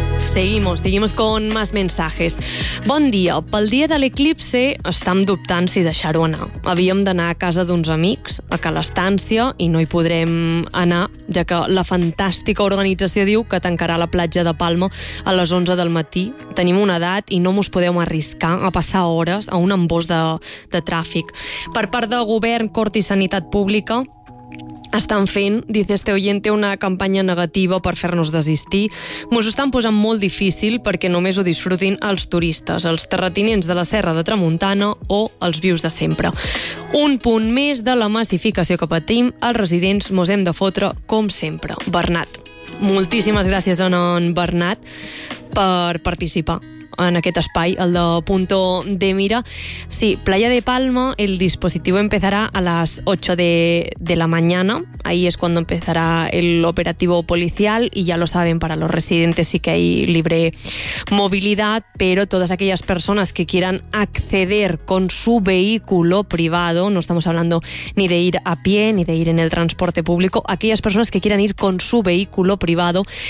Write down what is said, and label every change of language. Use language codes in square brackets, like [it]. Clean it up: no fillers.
[es] Seguimos con más mensajes. [ca] Bon dia. Pel dia de l'eclipse estem dubtant si deixar-ho anar. Havíem d'anar a casa d'uns amics, a Calestància, i no hi podrem anar, ja que la fantàstica organització diu que tancarà la platja de Palma a les 11 del matí. Tenim una edat i no mos podem arriscar a passar hores a un embòs de tràfic. Per part del govern, Cort i Sanitat Pública, estan fent, [es] dice este oyente, [ca] una campanya negativa per fer-nos desistir. Mos estan posant molt difícil perquè només ho disfrutin els turistes, els terratinents de la Serra de Tramuntana o els vius de sempre. Un punt més de la massificació que patim, els residents mos hem de fotre com sempre. Bernat. Moltíssimes gràcies a en Bernat per participar en aquest espai, el de Punto de Mira. [es] Sí, Playa de Palma, el dispositivo empezará a las 8 de la mañana. Ahí es cuando empezará el operativo policial y ya lo saben, para los residentes sí que hay libre movilidad, pero todas aquellas personas que quieran acceder con su vehículo privado, no estamos hablando ni de ir a pie ni de ir en el transporte público, aquellas personas que quieran ir con su vehículo privado,